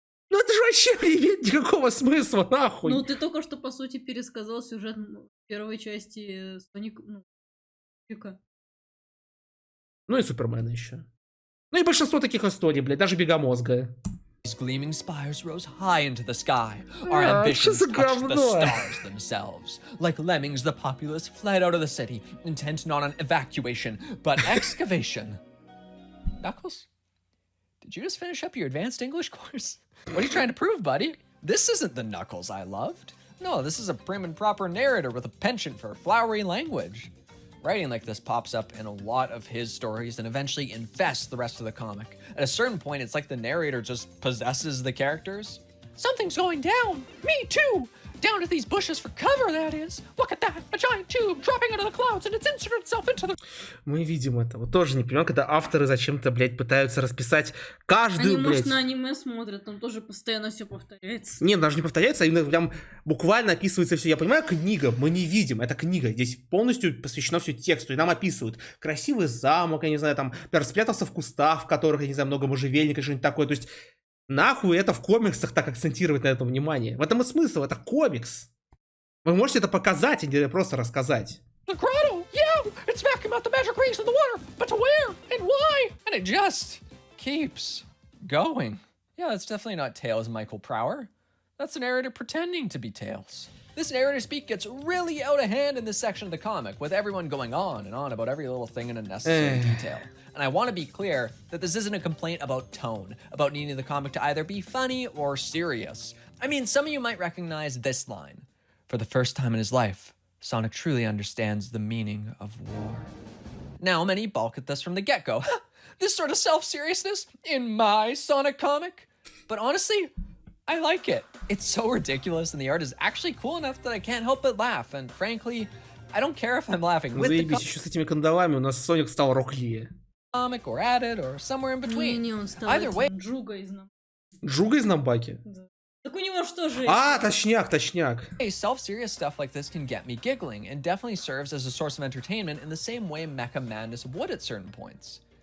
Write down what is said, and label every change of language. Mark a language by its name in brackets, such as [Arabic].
[Russian] Ну это же вообще не имеет никакого смысла, нахуй. Ну ты только что, по сути, пересказал сюжет первой части Соника. Ну и Супермена еще. Ну и большинство таких историй, блядь, даже Бегомозга. [English] Gleaming spires rose high into the sky. Our ambitions touched the stars themselves. Like lemmings, the populace fled out of the city, intent not on evacuation, but excavation. Knuckles, did you just finish up your advanced English course? What are you trying to prove, buddy? This isn't the Knuckles I loved. No, this is a prim and proper narrator with a penchant for flowery language. Writing like this pops up in a lot of his stories and eventually infests the rest of the comic. At a certain point, it's like the narrator just possesses the characters. Something's going down! Me too! Down to these bushes for cover, that is! Look at that! A giant tube dropping out of the clouds and it's inserted itself into the... [Russian] Мы видим это. Вот тоже не понимаю, когда авторы зачем-то, блядь, пытаются расписать каждую, они, блядь... может, на аниме смотрят, там тоже постоянно все повторяется. Нет, даже не повторяется, а именно прям буквально описывается все. Я понимаю, книга, мы не видим, это книга. Здесь полностью посвящено все тексту, и нам описывают красивый замок, я не знаю, там, спрятался в кустах, в которых, я не знаю, много можжевельника, что-нибудь такое. То есть, нахуй это в комиксах так акцентировать на этом внимание. В этом и смысл, это комикс. Вы можете это показать, а не просто рассказать. [English] The grotto! Yeah! It's vacuum out the magic rings in the water! But to where? And why? And it just keeps going. Yeah, that's definitely not Tails Michael Prower. That's the narrator pretending to be Tails. This narrator speak gets really out of hand in this section of the comic, with everyone going on and on about every little thing in unnecessary detail. And I want to be clear that this isn't a complaint about tone, about needing the comic to either be funny or serious. I mean, some of you might recognize this line. For the first time in his life, Sonic truly understands the meaning of war. Now, many balk at this from the get-go. This sort of self-seriousness in my Sonic comic? But honestly, I like it. It's so ridiculous and the art is actually cool enough that I can't help but laugh. And frankly, I don't care if I'm laughing with the [Russian] еще с этими кандалами у нас Соник стал рокливее. [English] Comic or at it or somewhere in between. [Russian] Не, он стал [English] Either way. [Russian] Джуга из нам. Джуга из Намбаки? Да. Так у него что же? Точняк. [English] Self-serious stuff like this can get me giggling and definitely serves as a source of entertainment in the same way Mecha Madness would at certain points.